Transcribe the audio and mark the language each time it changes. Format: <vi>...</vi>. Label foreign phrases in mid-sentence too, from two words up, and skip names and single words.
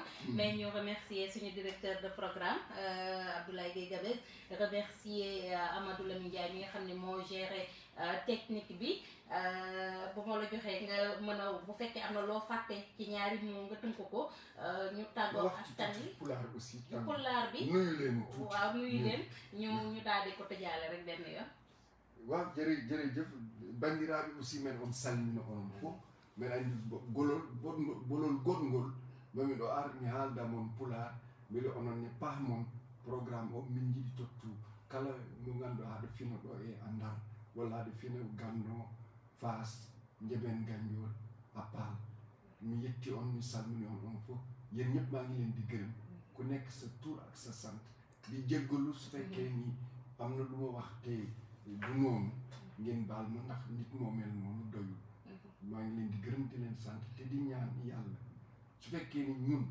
<wo>mais ñu remercier suñu</wo> <fr>directeur de programme</fr> <wo>Abdoulaye Gueye Gabez remercier Amadou Lamine Ndiaye mi nga xam ne moo géré technique bi bu ma la joxee nga mën a bu fekkee am na loo fàtte ci ñaari moo nga tënk ko ñu tàggoo askan wi pulaar aussi pulaar bi nuyu leen tuuti waaw nuyu leen ñu daal di ko tëjaale rek benn yoon. waaw jërëjëf</wo> <ff>bandiraɓe aussi men on salmina onon fof men andi bolol goɗgol mami ɗo ar mi haalda moon pulaar beele onon ne paamon programme o min jiɗi tottu kala mo ngannduɗaa haɗo fina ɗo e Ndar walla haɗo fina Gandon Fass Ndiébène Gandiol a Paal mi yetti on mi salmini on fof</ff> <wo>yéen ñëpp maa ngi leen di gërëm ku nekk sa tur ak sa sant di jéggalu su fekkee ni am na lu ma wax te du noonu ngeen baal ma ndax nit moo mel noonu doyul maa ngi leen di gërëm di leen sant te di ñaan yàlla su fekkee ni</wo>